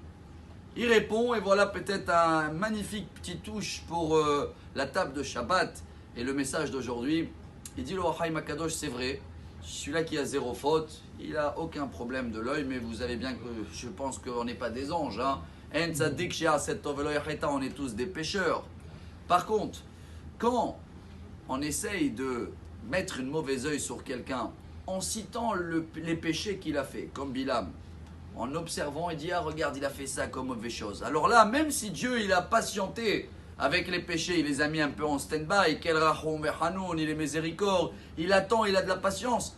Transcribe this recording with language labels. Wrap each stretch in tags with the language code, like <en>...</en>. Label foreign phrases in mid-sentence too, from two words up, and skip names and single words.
<fr>Il répond, et voilà peut-être un magnifique petit touche pour la table de Shabbat et le message d'aujourd'hui. Il dit le Or HaChaim HaKadosh, c'est vrai, celui-là qui a zéro faute, il n'a aucun problème de l'œil, mais vous savez bien que je pense qu'on n'est pas des anges.</fr> <he>אין צדיק שעשה טוב ולא יחטא,</he> <fr>on est tous des pécheurs. Par contre, quand on essaye de mettre une mauvaise œil sur quelqu'un en citant les péchés qu'il a fait, comme Bilam, en observant, il dit, ah regarde, il a fait ça comme mauvaise chose. Alors là, même si Dieu, il a patienté avec les péchés, il les a mis un peu en stand-by, quel</fr> <he>רחום וחנון,</he> <fr>il est miséricorde, il attend, il a de la patience.</fr>